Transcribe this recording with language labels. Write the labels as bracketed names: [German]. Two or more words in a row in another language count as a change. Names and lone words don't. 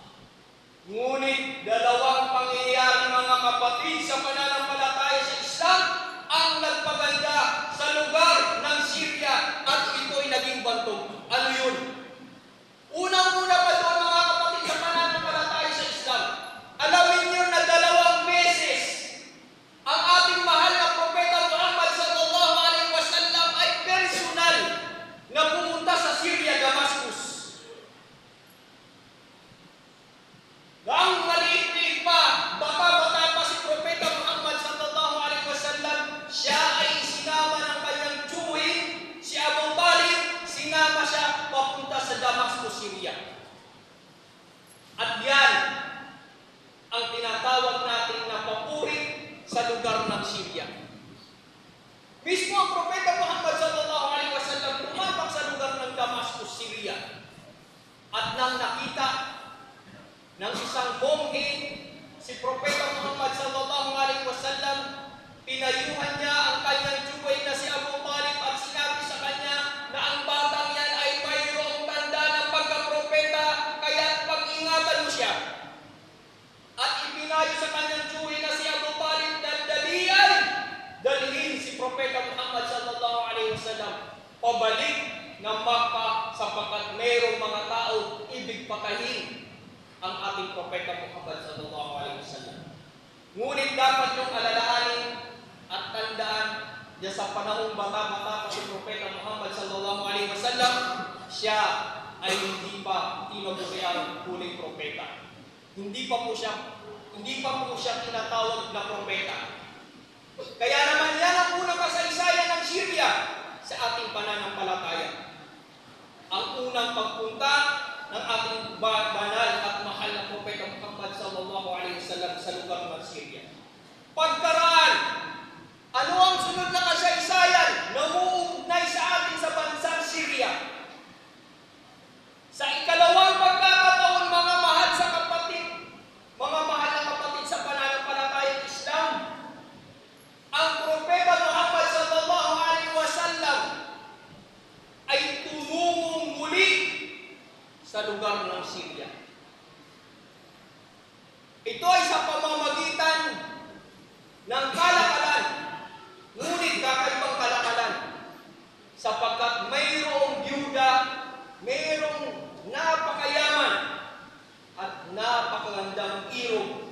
[Filipino] Ngunit dalawang pangyayari, mga kapatid, sa pananampalataya sa Islam ang nagpaganda sa lugar ng Syria at ito'y naging bantog. Ano yun? Unang-una pa doon, mga kapatid, sa pananampalataya sa Islam, alamin niyo na 2 beses ang ating mahal na Propeta Muhammad [Arabic] صلى الله عليه وسلم [Filipino] ay personal na pumunta sa Syria, Damascus. Ang maliit-liit pa, bata-bata pa si Propeta Muhammad [Arabic] صلى الله عليه وسلم, [Filipino] siya ay sinama ng kanyang tiyuhin, si Abu Talib, sinama siya papunta sa Damascus, Syria. At yan ang tinatawag natin na papuri sa lugar ng Syria. Mismo ang Propeta Muhammad [Arabic] صلى الله عليه وسلم [Filipino] tumapak sa lugar ng Damascus, Syria. At nang nakita ng isang bonghe si Propeta Muhammad [Arabic] صلى الله عليه وسلم, [Filipino] pinayuhan niya ang kanyang tiyuhin na si Abu Talib at sinabi sa kanya na ang batang yan ay mayroong tanda ng pagkapropeta, kaya pag-ingatan mo siya. At ipinayo sa kanyang tiyuhin na si Abu Talib na dalhin si Propeta Muhammad [Arabic] صلى الله عليه وسلم [Filipino] pabalik ng Makkah sapagkat mayroong mga tao ibig patayin ang ating Propeta Muhammad [Arabic] صلى الله عليه وسلم. [Filipino] Ngunit dapat yung alalahanin at tandaan na sa panahong bata-bata pa si Propeta Muhammad [Arabic] صلى الله عليه وسلم, [Filipino] siya ay hindi pa tinaguriang huling propeta. Hindi pa po siya tinatawag na propeta. Kaya naman yan ang unang kasaysayan ng Syria sa ating pananampalataya. pagpunta ng ating banal at mahal na Propeta Muhammad [Arabic] صلى الله عليه وسلم [Filipino] sa lugar ng Syria. Pagkaraan, ano ang sunod na kasaysayan na uugnay sa atin sa bansang Syria? Sa ikalawang pagkakataon, mga mahal sa kapatid, mga mahal na kapatid sa pananampalatayang Islam, ang Propeta Muhammad [Arabic] صلى الله عليه وسلم [Filipino] ay tumungong muli sa lugar ng Syria. Ito ay sa pamamagitan ng kalakalan, ngunit kakaibang kalakalan, sapagkat mayroong byuda, mayroong napakayaman at napakagandang irog.